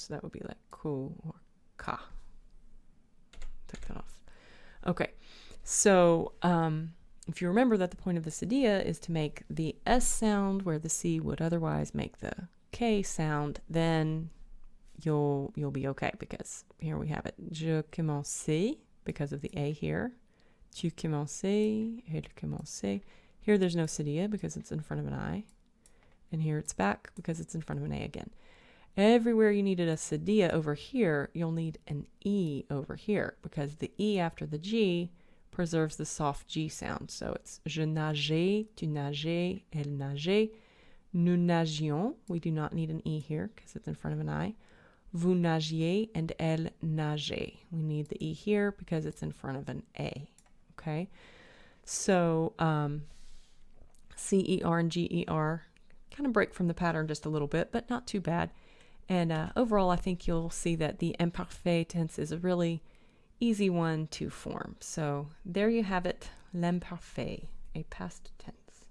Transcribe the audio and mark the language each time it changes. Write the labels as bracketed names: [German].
[English] So that would be like ku or ka. Take that off. Okay, so if you remember that the point of this idea is to make the S sound where the C would otherwise make the K sound, then you'll be okay, because here we have it. [French] Je commençais, [English] because of the A here. [French] Tu commençais, elle commençait. [English] Here there's no cedilla because it's in front of an I. And here it's back because it's in front of an A again. Everywhere you needed a cedilla over here, you'll need an E over here, because the E after the G preserves the soft G sound. So it's [French] je nageais, tu nageais, elle nageait, nous nagions. [English] We do not need an E here because it's in front of an I. [French] Vous nagiez and elle nageait. [English] We need the E here because it's in front of an A. Okay? So CER and GER kind of break from the pattern just a little bit, but not too bad. And overall, I think you'll see that the imparfait tense is a really easy one to form. So there you have it, l'imparfait, a past tense.